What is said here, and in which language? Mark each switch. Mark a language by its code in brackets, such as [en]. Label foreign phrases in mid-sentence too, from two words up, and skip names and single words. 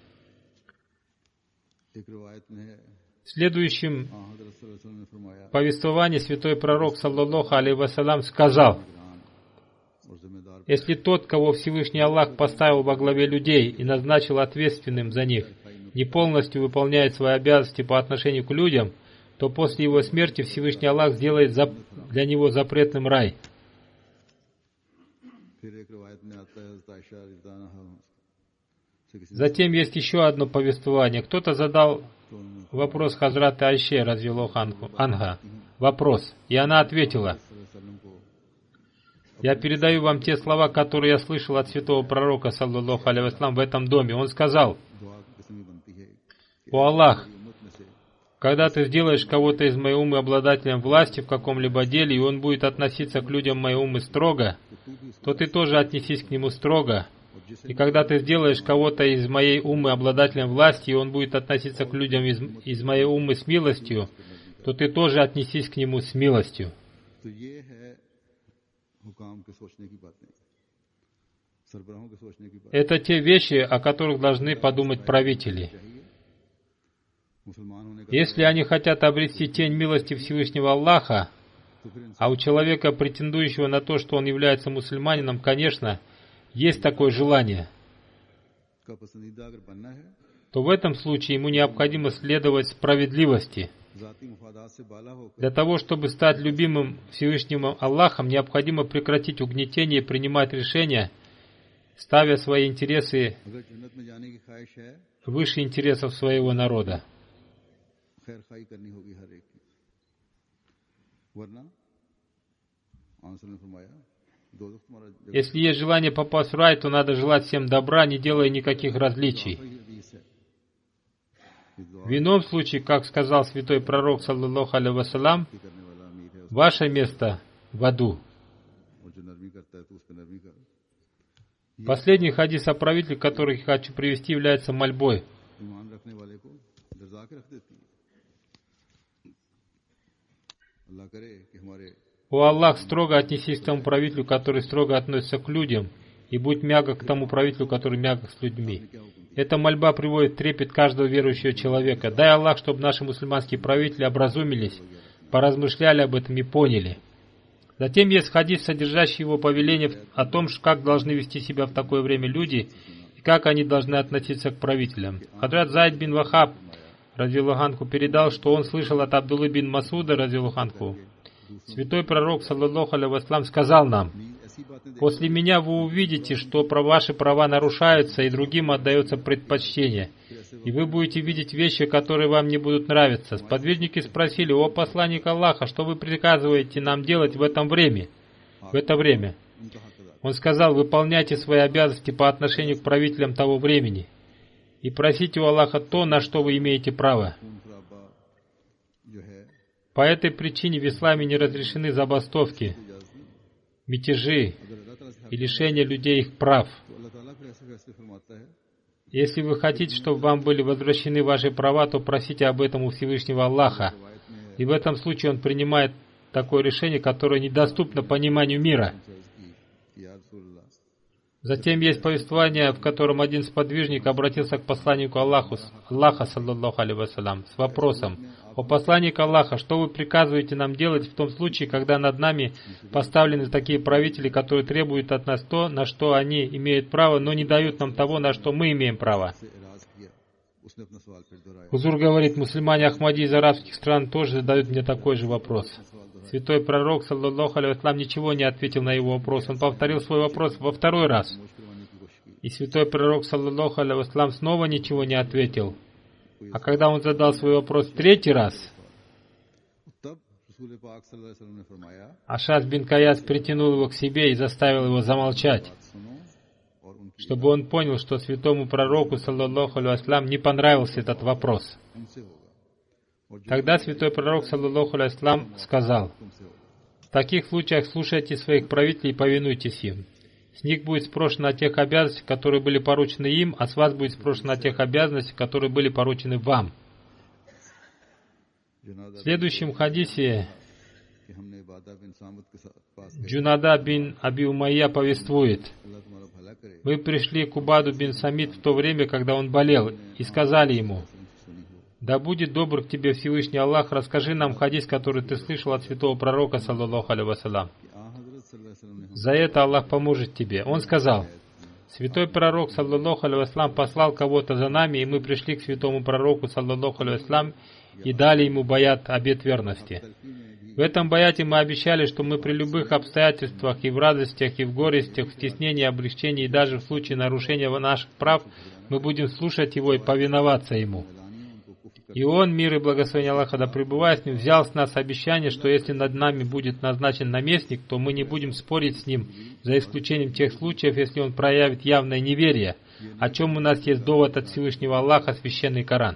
[ru] В следующем повествовании святой пророк, [ar] صلى الله عليه وسلم, [ru] сказал: «Если тот, кого Всевышний Аллах поставил во главе людей и назначил ответственным за них, не полностью выполняет свои обязанности по отношению к людям, то после его смерти Всевышний Аллах сделает для него запретным рай». [ur] پھر ایک روایت میں آتا ہے حضرت عائشہ [ar] رضي الله عنها [ur] سے کسی [ru] Затем есть еще одно повествование. Кто-то задал вопрос Хазрат Айше, [ar] رضي الله عنها. [ru] Вопрос. И она ответила: я передаю вам те слова, которые я слышал от святого пророка, [ar] صلى الله عليه وسلم, [ru] в этом доме. Он сказал: «О Аллах, когда ты сделаешь кого-то из моей умы обладателем власти в каком-либо деле, и он будет относиться к людям моей умы строго, то ты тоже отнесись к нему строго. И когда ты сделаешь кого-то из моей умы обладателем власти, и он будет относиться к людям из моей умы с милостью, то ты тоже отнесись к нему с милостью». [ur] تو یہ ہے حکام کے سوچنے کی باتیں، سربراہوں کے سوچنے کی باتیں. [ru] Это те вещи, о которых должны подумать правители. [ur] مسلمان ہونے کا [ru] Если они хотят обрести тень милости Всевышнего Аллаха, а у человека, претендующего на то, что он является мусульманином, конечно, есть такое желание, [ur] کا پسندیدہ اگر بننا ہے, [ru] то в этом случае ему необходимо следовать справедливости. [ur] ذاتی مفادات سے بالا ہو کر [ru] Для того, чтобы стать любимым Всевышним Аллахом, необходимо прекратить угнетение и принимать решения, ставя свои интересы [ur] اگر جنت میں جانے کی خواہش ہے, [ru] выше интересов своего народа. [ur] خیر خواہی کرنی ہوگی ہر ایک کی، ورنہ آنسر نے فرمایا دوزخ تمہارا جگہ [ru] Если есть желание попасть в рай, то надо желать всем добра, не делая никаких различий. [ur] حدیث ہے۔ یہ دعا [ru] В ином случае, как сказал святой пророк, [ar] صلى الله عليه وسلم, [ur] کرنے والا امیر ہے, [ru] ваше место в аду. [ur] اور جو نرمی کرتا ہے تو اس پر نرمی کر. [ru] Последний хадис о правителе, который я хочу привести, является мольбой. [ur] ایمان رکھنے والے کو درجہ کے رکھ دیتی ہے. اللہ کرے کہ ہمارے [ru] О Аллах, строго отнесись к тому правителю, который строго относится к людям, и будь мягок к тому правителю, который мягок с людьми. Эта мольба приводит в трепет каждого верующего человека. Дай Аллах, чтобы наши мусульманские правители образумились, поразмышляли об этом и поняли. Затем есть хадис, содержащий его повеление о том, как должны вести себя в такое время люди и как они должны относиться к правителям. Хадрат Зайд бин Вахаб, [ar] رضي الله عنه, [ru] передал, что он слышал от Абдуллы бин Масуда, [ar] رضي الله عنه: [ru] святой пророк, [ar] صلى الله عليه وسلم, [ru] сказал нам: [ur] ایسی باتیں [ru] после меня вы увидите, что ваши права нарушаются и другим отдается предпочтение, и вы будете видеть вещи, которые вам не будут нравиться. Сподвижники спросили: о посланник Аллаха, что вы приказываете нам делать в это время? Он сказал: выполняйте свои обязанности по отношению к правителям того времени и просите у Аллаха то, на что вы имеете право. [ur] خون خرابہ جو ہے [ru] По этой причине в исламе не разрешены забастовки, [ur] اجازت نہیں. [ru] мятежи [ur] اگر اللہ تعالیٰ سے [ru] и лишение людей их прав. [ur] تو اللہ تعالیٰ پھر ایسے فیصلے فرماتا ہے [ru] Если вы хотите, чтобы вам были возвращены ваши права, то просите об этом у Всевышнего Аллаха. [ur] روایت میں [ru] И в этом случае Он принимает такое решение, которое недоступно пониманию мира. [ar] कि يا رسول الله, [ru] Затем есть повествование, в котором один сподвижник обратился к посланнику Аллаха, [ar] صلى الله عليه وسلم, [ru] с вопросом: «О посланник Аллаха, что вы приказываете нам делать в том случае, когда над нами поставлены такие правители, которые требуют от нас то, на что они имеют право, но не дают нам того, на что мы имеем право?» [ur] سے اعراض کیا. اس نے اپنا سوال پھر دہرایا. [ru] Хузур говорит: мусульмане Ахмади из арабских стран тоже задают мне такой же вопрос. Святой пророк, [ar] صلى الله عليه وسلم, [ru] ничего не ответил на его вопрос. Он повторил свой вопрос во второй раз. [ur] مشکل کروانے کی کوشش کی. [ru] И святой пророк, [ar] صلى الله عليه وسلم, [ru] снова ничего не ответил. А когда он задал свой вопрос в третий раз, [ur] تب رسول پاک [ar] صلى الله عليه وسلم [ur] نے فرمایا, [ru] Ашас бин Каяс притянул его к себе и заставил его замолчать, [ur] بات سنو اور ان کی [ru] чтобы он понял, что святому пророку, [ar] صلى الله عليه وسلم, [ru] не понравился этот вопрос. [ur] ان سے ہوگا اور جو [ru] Тогда святой пророк, [ar] صلى الله عليه وسلم, [ru] сказал: [ur] تم سے ہوگا. [ru] в таких случаях слушайте своих правителей и повинуйтесь им. С них будет спрошено о тех обязанностях, которые были поручены им, а с вас будет спрошено о тех обязанностях, которые были поручены вам. В следующем хадисе [ur] کہ ہم نے عبادہ بن صامت کے ساتھ پاس گئے, [ru] Джунада бин Аби Умайя повествует: [ur] اللہ تمہارا بھلا کرے. [ru] мы пришли к Убаду бин Самит в то время, когда он болел, и сказали ему: [ur] سنی ہو [ru] да будет добр к тебе Всевышний Аллах, расскажи нам хадис, который ты слышал от святого пророка, [ar] صلى الله عليه وسلم. [ur] کہ آں حضرت [ar] صلى الله عليه وسلم [ur] ने [ru] За это Аллах поможет тебе. Он сказал: святой пророк, [ar] صلى الله عليه وسلم, [ru] послал кого-то за нами, и мы пришли к святому пророку, [ar] صلى الله عليه وسلم, [ru] и дали ему баят, обет верности. [ur] تلخی میں بھی [ru] В этом баяте мы обещали, что мы при любых обстоятельствах и в радостях, и в горестях, в стеснении, облегчении, и даже в случае нарушения наших прав, мы будем слушать Его и повиноваться Ему. И Он, мир и благословение Аллаха да пребывает с Ним, взял с нас обещание, что если над нами будет назначен наместник, то мы не будем спорить с Ним, за исключением тех случаев, если Он проявит явное неверие, о чем у нас есть довод от Всевышнего Аллаха, священный Коран.